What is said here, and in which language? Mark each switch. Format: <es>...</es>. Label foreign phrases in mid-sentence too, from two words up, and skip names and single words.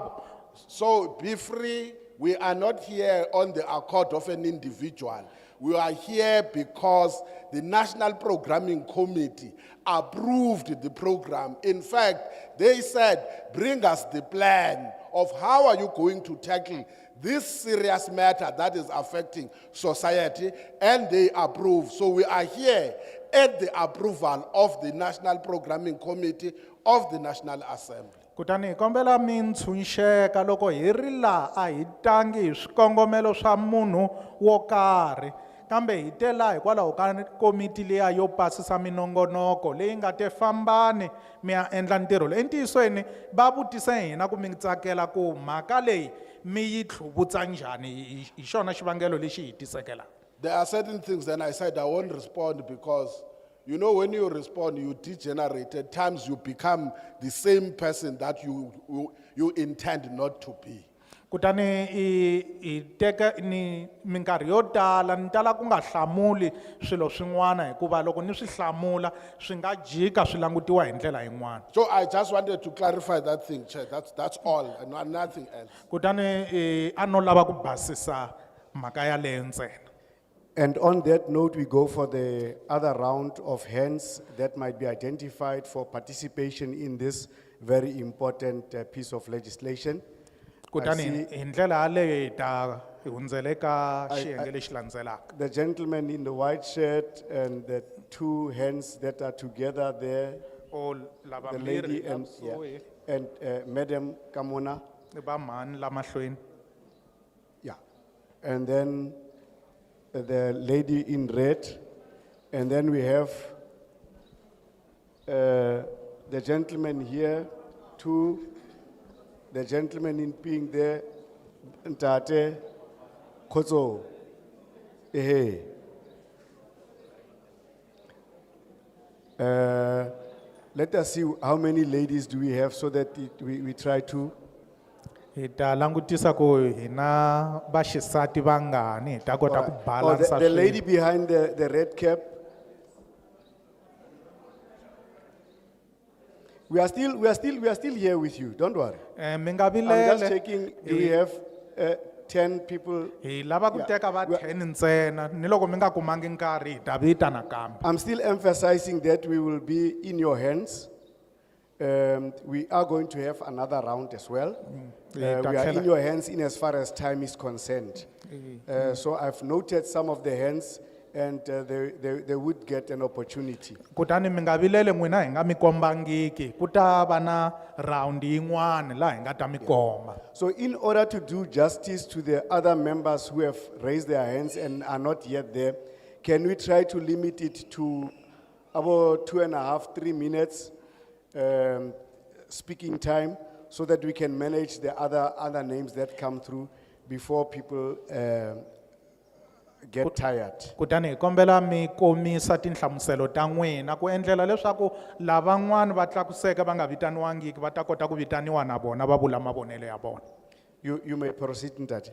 <en>So be free We are not here on the accord of an individual. We are here because the National Programming Committee approved the program. In fact, they said, bring us the plan of how are you going to tackle this serious matter that is affecting society, and they approve. So we are here at the approval of the National Programming Committee of the National Assembly.</en> <ts>Kutani kombela mi ntshunxeka loko hi ri la a hi tangi hi swikongomelo swa munhu wo karhi kambe hi te la hikwalaho ka komiti leya yo pasisa minongonoko leyi nga te fambani mi ya endla ntirho leyi entiyisweni va vutise hina ku mi tsakela ku mhaka leyi mi yi tlhuvutsa njhani hi xona xivangelo lexi hi tisekelaka.</ts> <en>There are certain things, then I said I won't respond because, you know, when you respond, you degenerate. At times you become the same person that you intend not to be.</en> <ts>Kutani i teka ni minkarhi yo tala ni tala ku nga hlamuli swilo swin'wana hikuva loko ni swi hlamula swi nga jika swi langutiwa hi ndlela yin'wana.</ts> <en>So I just wanted to clarify that thing, Chair. That's all, and nothing else.</en> <ts>Kutani a no lava ku basisa mhaka yaleyo ntsena.</ts> <en>And on that note, we go for the other round of hands that might be identified for participation in this very important piece of legislation.</en> <ts>Kutani hi ndlela yaleyo hi ta hundzele ka xiyenge lexi landzelaka.</ts> <en>The gentleman in the white shirt and the two hands that are together there, the lady and Madam Kamona.</en> <ts>Va mhani la mahlweni.</ts> <en>Yeah. And then the lady in red, and then we have the gentleman here, the gentleman in pink there, Ntate Kozo. Let us see how many ladies do we have so that we try to.</en> <ts>Ita langutisa ku hina vaxisati vangani hi ta kota ku balance.</ts> <en>The lady behind the red cap. We are still here with you. Don't worry. I'm just checking. Do we have 10 people?</en> <ts>Hi lava ku teka va 10 ntsena ni loko mi nga kumangi nkarhi hi ta vita nakambe.</ts> <en>I'm still emphasizing that we will be in your hands. We are going to have another round as well. We are in your hands in as far as time is concerned. So I've noted some of the hands and they would get an opportunity.</en> <ts>Kutani mi nga vileli n'wina hi nga mi kombangiki ku ta va na round yin'wana laha hi nga ta mi komba.</ts> <en>So in order to do justice to the other members who have raised their hands and are not yet there, can we try to limit it to about 2.5, 3 minutes speaking time so that we can manage the other names that come through before people get tired.</en> <ts>Kutani hi kombela mi komisa tinhlamuselo ta n'wina ku endlela leswaku lavan'wana va tlakuseka va nga vitaniwangiki va ta kota ku vitaniwa na vona va vula mavonelo ya vona.</ts> <en>You may proceed, Ntate.</en>